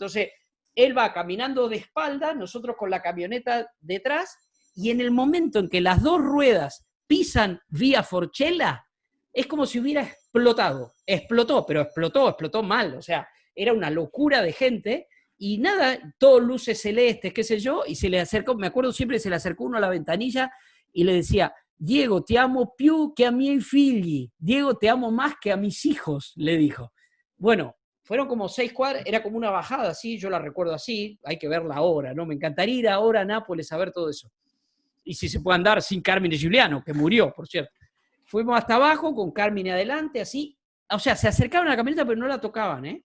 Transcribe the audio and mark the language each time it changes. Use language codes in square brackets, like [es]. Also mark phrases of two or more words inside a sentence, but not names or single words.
[es] Entonces, él va caminando de espalda, nosotros con la camioneta detrás, y en el momento en que las dos ruedas pisan Vía Forcella, es como si hubiera explotado. Explotó, pero explotó mal. O sea, era una locura de gente y nada, todo luces celestes, qué sé yo, y se le acercó, me acuerdo siempre, se le acercó uno a la ventanilla y le decía, Diego, te amo più que [it] a miei figli. [es] Diego, te amo más que a mis hijos, le dijo. Bueno, fueron como 6 cuadras, era como una bajada así, yo la recuerdo así, hay que verla ahora, ¿no? Me encantaría ir ahora a Nápoles a ver todo eso. Y si se puede andar sin Carmine Giuliano, que murió, por cierto. Fuimos hasta abajo con Carmine adelante, así. O sea, se acercaban a la camioneta, pero no la tocaban, ¿eh?